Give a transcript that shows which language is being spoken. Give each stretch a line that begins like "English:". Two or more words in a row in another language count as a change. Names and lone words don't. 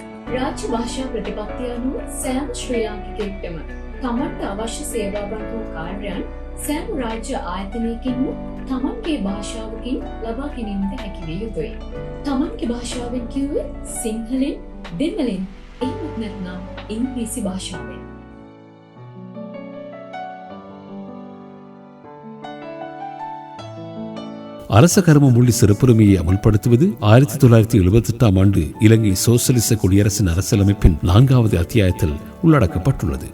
Sinhala: රාජ්‍ය භාෂා ප්‍රතිපත්තිය අනුව සෑම ශ්‍රී ලාංකිකයෙක්ටම තමන්ට අවශ්‍ය සේවාවන් හෝ කාර්යයන් සෑම රාජ්‍ය ආයතනයකින්ම තමන්ගේ භාෂාවකින් ලබා ගැනීමට හැකි විය යුතුයි. තමන්ගේ භාෂාවෙන් කිව්වේ සිංහලෙන්, දෙමළෙන්, එහෙමත් නැත්නම් ඉංග්‍රීසි භාෂාවෙන්.
Tamil: அரச கர்ம மொழி சிறப்புரிமையை அமல்படுத்துவது 1978 ஆண்டு இலங்கை சோசலிச குடியரசின் அரசியலமைப்பின் 4வது அத்தியாயத்தில் உள்ளடக்கப்பட்டுள்ளது.